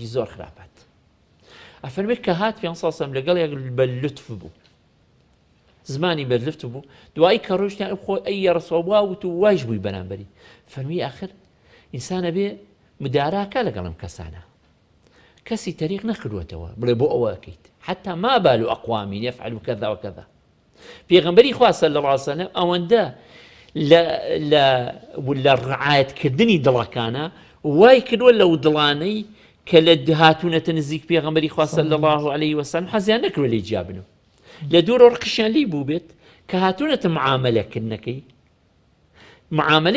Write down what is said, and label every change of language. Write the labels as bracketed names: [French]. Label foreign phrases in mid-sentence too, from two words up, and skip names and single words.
[Central Kurdish] زۆر خراپەت ئەفەرمێ کە هات پێغەمبەر [Arabic] صلی الله علیه و سلم [Central Kurdish] لەگەڵ یەک بە لوتف بوو زمانی بە لوتف بوو دوایی کە ڕۆژتیان خۆ ئەی ڕەسوڵ وت و وایش بووی بەرامبەری فەرمی ئاخر ئینسانە بێ مداراکە لەگەڵ ئەم کەسانە کەسی تەریق نەکردوێتەوە بڵێ بۆ ئەوە ئەکەیت [Arabic] حتى ما بال أقوام يفعلوا كذا وكذا [Central Kurdish] پێغەمبەری خوا [Arabic] صلی الله علیه و سلم [Central Kurdish] ئەوەندە لە ڕعایەت کردنی دڵەکانە وای کردووە لەو دڵانەی کە لە هاتوونەتە نزیک پێغەمبەری خوا [Arabic] صلی الله علیه و سلم [Central Kurdish] حەزیان نەکردووە لێی جیابنەوە لە دوورە ڕقیشیان لی بوو بێت کە هاتوونەتە معاملەکردنەکەی معاملەی